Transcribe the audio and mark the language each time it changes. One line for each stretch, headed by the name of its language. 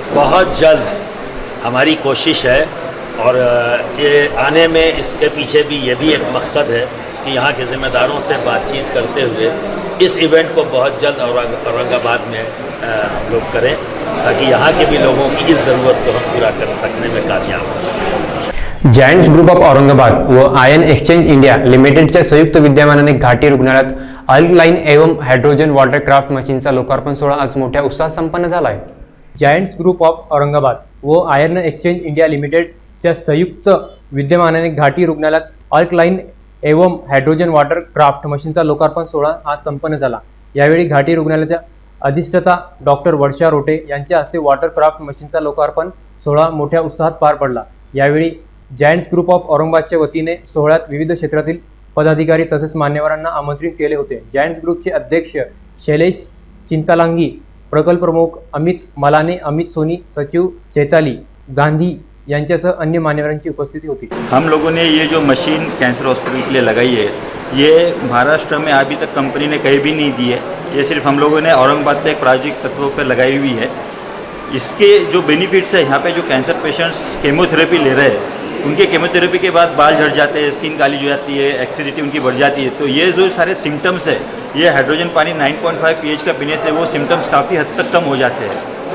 Hindi: बहुत जल्द हमारी कोशिश है और ये आने में इसके पीछे भी ये भी एक मकसद है कि यहाँ के ज़िम्मेदारों से बातचीत करते हुए इस इवेंट को बहुत जल्द औरंगाबाद में हम लोग करें, ताकि यहाँ के भी लोगों की इस ज़रूरत को हम पूरा कर सकने में कामयाब हो सकें.
Marathi: जायंट्स ग्रुप ऑफ औरंगाबाद व आयन एक्सचेंज इंडिया लिमिटेडच्या संयुक्त विद्यमानाने घाटी रुग्णालयात अल्कलाइन एवं हायड्रोजन वॉटरक्राफ्ट मशीनचा लोकार्पण सोहळा आज मोठ्या उत्साहात संपन्न झाला आहे. जायंट्स ग्रुप ऑफ औरंगाबाद व आयर्न एक्सचेंज इंडिया लिमिटेडच्या संयुक्त विद्यमानाने घाटी रुग्णालयात अल्कलाइन एवं हायड्रोजन वॉटर क्राफ्ट मशीनचा लोकार्पण सोहळा आज संपन्न झाला. यावेळी घाटी रुग्णालयाच्या अधिष्ठाता डॉक्टर वर्षा रोटे यांच्या हस्ते वॉटर क्राफ्ट मशीनचा लोकार्पण सोहळा मोठ्या उत्साहात पार पडला. यावेळी जायंट्स ग्रुप ऑफ औरंगाबादच्या वतीने सोहळ्यात विविध क्षेत्रातील पदाधिकारी तसेच मान्यवरांना आमंत्रित केले होते. जायंट्स ग्रुपचे अध्यक्ष शैलेश चिंतालांगी, प्रकल्प प्रमुख अमित मलाने, अमित सोनी, सचिव चैताली गांधी यांच्यासह अन्य मान्यवरांची उपस्थिती होती।
Hindi: हम लोगों ने ये जो मशीन कैंसर हॉस्पिटल के लिए लगाई है, ये महाराष्ट्र में अभी तक कंपनी ने कहीं भी नहीं दी है। ये सिर्फ हम लोगों ने औरंगाबाद के एक प्रोजेक्ट तत्वों पर लगाई हुई है। इसके जो बेनिफिट्स है, यहाँ पे जो कैंसर पेशेंट्स केमोथेरेपी ले रहे हैं, उनके केमोथेरेपी के बाद बाल झड़ जाते हैं, स्किन काली हो जाती है, एक्सिडिटी उनकी बढ़ जाती है। तो ये जो सारे सिम्टम्स है, ये हाइड्रोजन पानी 9.5 pH का पीने से वो सिम्टम्स काफ़ी हद तक कम हो जाते हैं।